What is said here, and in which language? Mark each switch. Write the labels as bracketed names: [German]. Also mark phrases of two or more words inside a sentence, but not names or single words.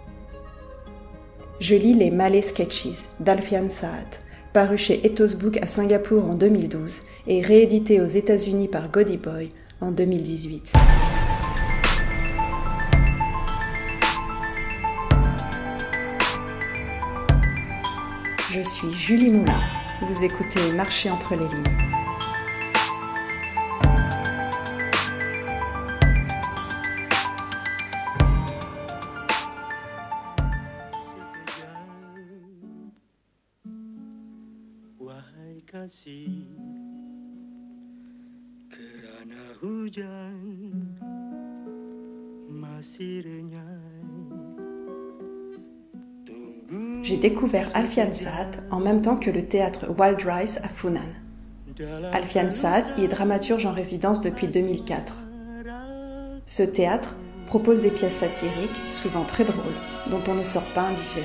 [French] Je lis les Malay Sketches d'Alfian Saad, paru chez Ethos Book à Singapour en 2012 et réédité aux États-Unis par Goody Boy en 2018. Je suis Julie Moulin. Vous écoutez Marcher entre les lignes. [Malay] Wahai kasih, kerana hujan masih renyai. [French] J'ai découvert Alfian Saad en même temps que le théâtre Wild Rice à Funan. Alfian Saad y est dramaturge en résidence depuis 2004. Ce théâtre propose des pièces satiriques, souvent très drôles, dont on ne sort pas indifférent.